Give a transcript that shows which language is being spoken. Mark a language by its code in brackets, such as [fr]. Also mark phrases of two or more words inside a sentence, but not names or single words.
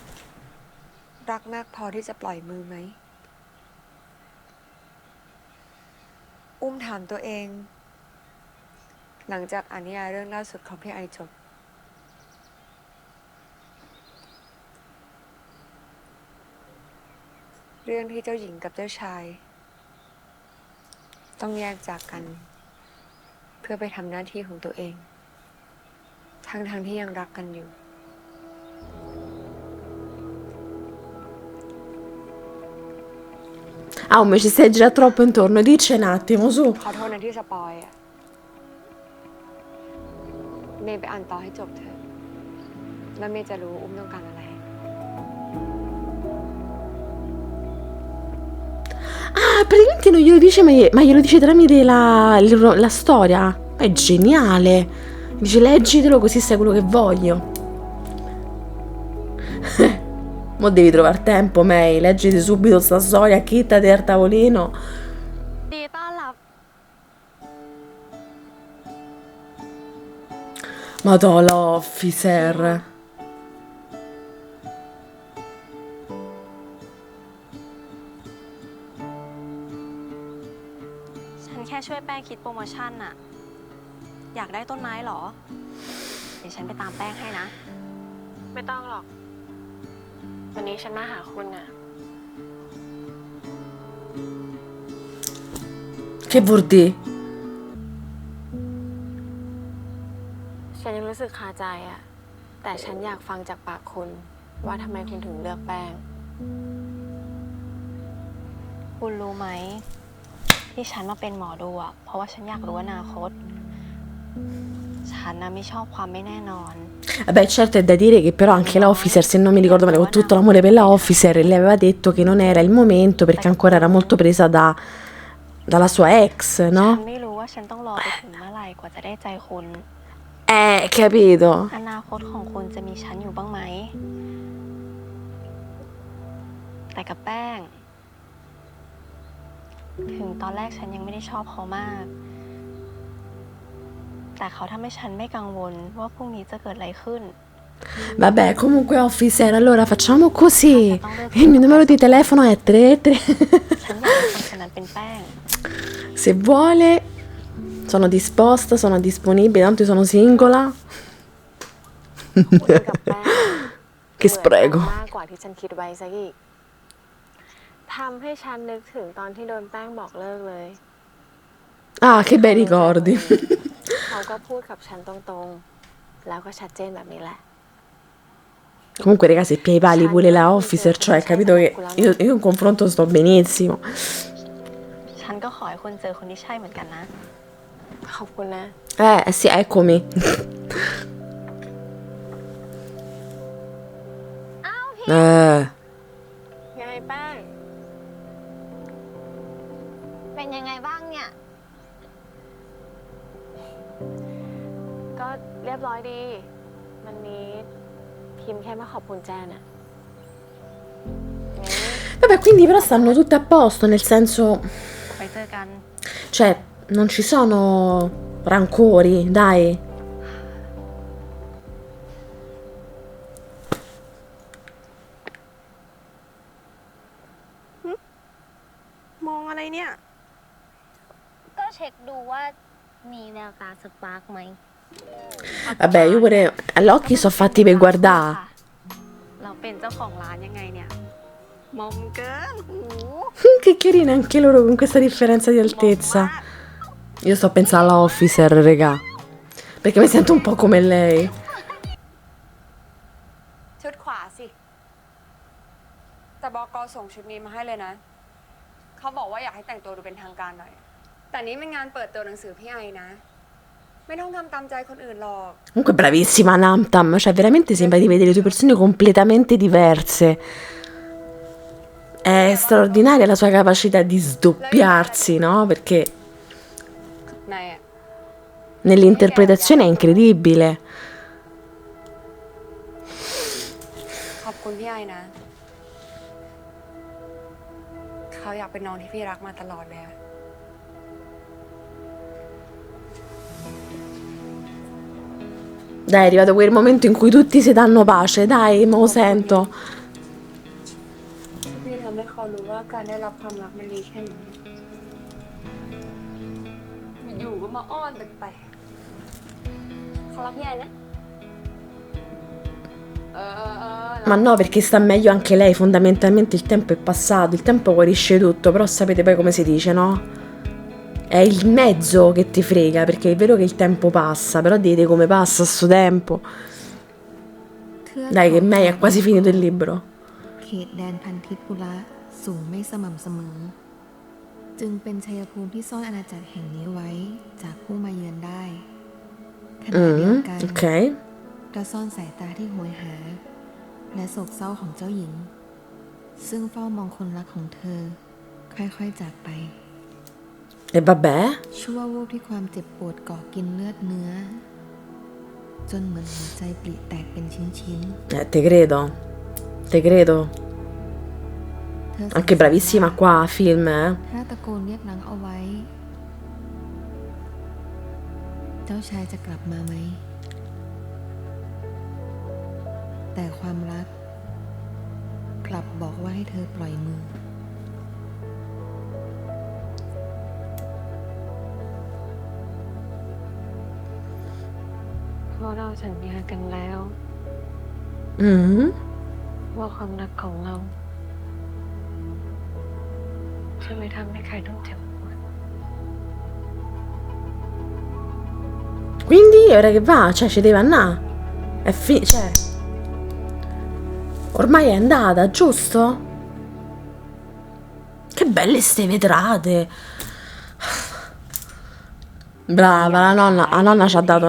[th] รักมากพอที่จะปล่อยมือไหมอุ้มถามตัวเอง หลังจากอ่านนิยายเรื่องล่าสุดของพี่ไอจบ เรื่องที่เจ้าหญิงกับเจ้าชาย ต้องแยกจากกัน เพื่อไปทำหน้าที่ของตัวเอง ทั้งที่ยังรักกันอยู่ [it] Ah, ma ci stai gira troppo intorno, dici un attimo, su. [th] ขอโทษนะที่สปอยอะเมย์ไปอ่านต่อให้จบเถอะ แล้วเมย์จะรู้อุ้มต้องการอะไร [it] Ah, praticamente non glielo dice, ma glielo dice tramite la storia. È geniale. Dice, leggitelo così sai quello che voglio. Mo devi trovare tempo, May. Leggiti subito sta storia, chittati al tavolino. [th] ดีต้อนรับ [it] Madonna, officer. [th] ฉันแค่ช่วยแป้งคิดโปรโมชั่นน่ะ อยากได้ต้นไม้เหรอ เดี๋ยวฉันไปตามแป้งให้นะ ไม่ต้องหรอก วันนี้ฉันมาหาคุณน่ะ [it] Che vuol dire? [th] ฉันยังรู้สึกคาใจอะแต่ฉันอยากฟังจากปากคุณว่าทำไมคุณถึงเลือกแป้ง คุณรู้ไหม ที่ฉันมาเป็นหมอดูอะเพราะว่าฉันอยากรู้อนาคต ฉันน่ะไม่ชอบความไม่แน่นอน [it] Vabbè, certo è da dire che però anche la officer, se non mi ricordo male, con tutto l'amore per la officer, le aveva detto che non era il momento perché ancora era molto presa dalla sua ex, [th] ฉัน [it] no? [th] ไม่รู้ว่าฉันต้องรอไปถึงเมื่อไหร่กว่าจะได้ใจคุณ [it] Capito? [th] อนาคตของคุณจะมีฉันอยู่บ้างไหม แต่กับแป้ง ถึงตอนแรกฉันยังไม่ได้ชอบเขามาก แต่เขาทำให้ฉันไม่กังวลว่าพรุ่งนี้จะเกิดอะไรขึ้น [it] Vabbè, comunque officer, allora facciamo così. Il mio numero di telefono è 33. [th] ฉันอยากให้คนคนนั้นเป็นแป้ง [it] Se vuole, sono disposta, sono disponibile, tanto io sono singola. [th] คุณกับแป้ง [it] Che spreco. [th] มากกว่าที่ฉันคิดไว้ซะอีกทำให้ฉันนึกถึงตอนที่โดนแป้งบอกเลิกเลย [it] Ah, che bei ricordi. [th] เขาก็พูดกับฉันตรงๆ แล้วก็ชัดġenแบบนี้แหละ [it] Comunque, ragazzi, pia i pali pure la officer, cioè, capito che io in confronto sto benissimo. [th] ฉันก็ขอให้คุณเจอคนที่ใช่เหมือนกันนะ ขอบคุณนะ [it] Sì, eccomi. [th] ไงแป้ง เป็นยังไงบ้างเนี่ย ก็เรียบร้อยดี วันนี้พิมพ์แค่มาขอบคุณแจนอะ [it] Vabbè, quindi però stanno tutte a posto, nel senso, [th] ไปเจอกัน [it] cioè, non ci sono rancori, dai. [th] มองอะไรเนี่ย ก็เช็คดูว่ามีแววตาสปาร์กไหม [it] Vabbè, io pure all'occhi sono fatti per guardare. [th] เราเป็นเจ้าของร้านยังไงเนี่ย มองเกินหู [it] Che carina anche loro con questa differenza di altezza. Io sto pensando alla officer, regà. Perché mi sento un po' come lei. [th] ชุดขวาสิ แต่บก. ส่งชุดนี้มาให้เลยนะ เขาบอกว่าอยากให้แต่งตัวดูเป็นทางการหน่อย แต่นี้เป็นงานเปิดตัวหนังสือพี่ไอนะ ไม่ต้องทำตามใจคนอื่นหรอก [it] Comunque bravissima Namtam, cioè veramente sembra di vedere due persone completamente diverse. È straordinaria la sua capacità di sdoppiarsi, no? Perché [th] นายอะ [it] nell'interpretazione è incredibile. [th] ขอบคุณพี่ไอนะ เขาอยากเป็นน้องที่พี่รักมาตลอดเลยอะ [it] Dai, è arrivato quel momento in cui tutti si danno pace, dai, me lo sento. [th] พี่ทำให้เขารู้ว่าการได้รับความรักมันดีแค่ไหน มาอ้อนแปลกๆเขารักพี่ไอนะ [it] Ma no, perché sta meglio anche lei, fondamentalmente il tempo è passato, il tempo guarisce tutto, però sapete poi come si dice, no? È il mezzo che ti frega, perché è vero che il tempo passa, però dite come passa sto tempo. Dai, che Mei ha quasi finito il libro. [th] เขตแดนพันทิปุระสูงไม่สม่ำเสมอ จึงเป็นชัยภูมิที่ซ่อนอาณาจักรแห่งนี้ไว้จากผู้มาเยือนได้ขณะเดียวกัน [it] Ok. [th] ก็ซ่อนสายตาที่โหยหา และโศกเศร้าของเจ้าหญิง ซึ่งเฝ้ามองคนรักของเธอ ค่อยๆจากไป [it] E vabbè. [th] ชั่ววูบที่ความเจ็บปวดเกาะกินเลือดเนื้อ จนเหมือนหัวใจปริแตกเป็นชิ้น [it] Te credo. Te credo. [th] ๆเธอ [it] Anche bravissima qua a film, eh. [th] ถ้าตะโกนเรียกนางเอาไว้ เจ้าชายจะกลับมาไหม แต่ความรัก กลับบอกว่าให้เธอปล่อยมือ เพราะเราสัญญากันแล้ว Mm. ว่าความรักของเราจะไม่ทำให้ใครต้องเจ็บปวด [it] Quindi ora che va? Cioè, ci deve andare. Cioè. Ormai è andata, giusto? Che belle ste vetrate. Brava, la nonna ci ha dato